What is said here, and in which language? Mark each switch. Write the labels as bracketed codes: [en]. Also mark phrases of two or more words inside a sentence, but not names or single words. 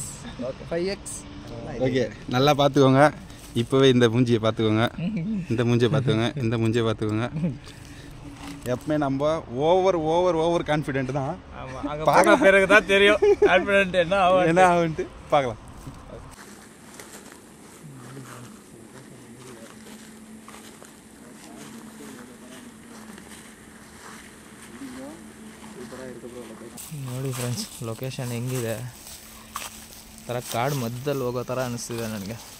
[ta] 5x. ஓகே, நல்லா பார்த்துக்கோங்க. இப்போவே இந்த மூஞ்சியை பார்த்துக்கோங்க, இந்த மூஞ்சியை பார்த்துக்கோங்க, இந்த மூஞ்சியை பார்த்துக்கோங்க. எப்பவுமே நம்ம [en] over confident [ta] தான். பார்க்க பிறகு தான் தெரியும் கான்ஃபிடென்ட் என்ன ஆகுன்ட்டு பார்க்கலாம். [kn] ನೋಡಿ ಫ್ರೆಂಡ್ಸ್, ಲೊಕೇಶನ್ ಹೆಂಗಿದೆ, ಥರ ಕಾಡು ಮಧ್ಯದಲ್ಲಿ ಹೋಗೋ ಥರ ಅನಿಸ್ತಿದೆ ನನಗೆ.